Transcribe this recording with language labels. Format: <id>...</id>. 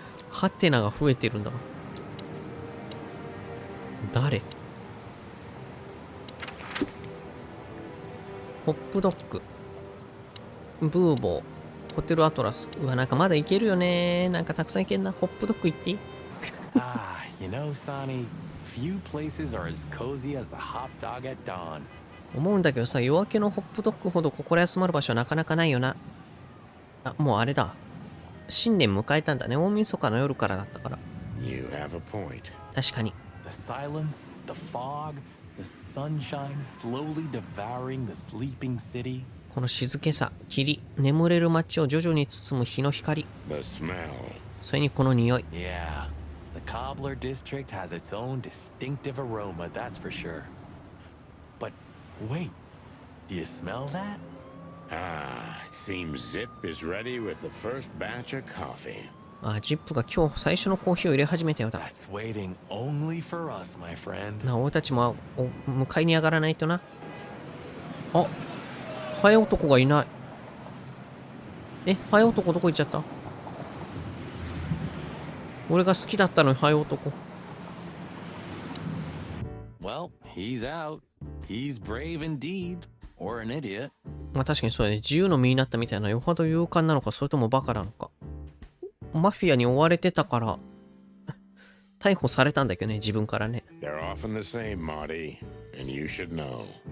<ja>ハテナが増えてるんだわ。誰？ホップドッグ、ブーボー、ホテルアトラス。うわ、なんかまだいけるよね。なんかたくさんいけんな。ホップドッグ行っていい？</ja> <en>Ah, you know, Sonny, few places are as cozy as the hot dog at dawn.</en> <ja>思うんだけどさ、夜明けのホップドッグほど心休まる場所はなかなかないよな。あ、もうあれだ。新年迎えたんだね。大晦日の夜からだったから。</ja> <en>You have a point.</en> <ja>確かに。</ja> <en>The silence, the fog, the sunshine slowly devouring the sleeping city.</en> <ja>この静けさ、霧、眠れる街を徐々に包む日の光。</ja> <en>The smell.</en> <ja>それにこの匂い。</ja> <en>Yeah, the Cobbler district has its own distinctive aroma, that's for sure. But wait, do you smell that? Ah, it seems Zip is ready with the first batch of coffee.</en> <ja>あ、ジップが今日最初のコーヒーを入れ始めたようだ。</ja> <en>That's waiting only for us, my friend.</en> <ja>な、俺たちも迎えに上がらないとな。あ、ハエ男がいない。え、ハエ男どこ行っちゃった？俺が好きだったのにハエ男。</ja> <en>Well, he's out. He's brave indeed, or an idiot.</en> <ja>まあ確かにそうだね。自由の身になったみたいな。よほど勇敢なのか、それともバカなのか。マフィアに追われてたから逮捕されたんだけどね、自分からね。</ja> <en>They're often the same, Marty, and you should know.</en>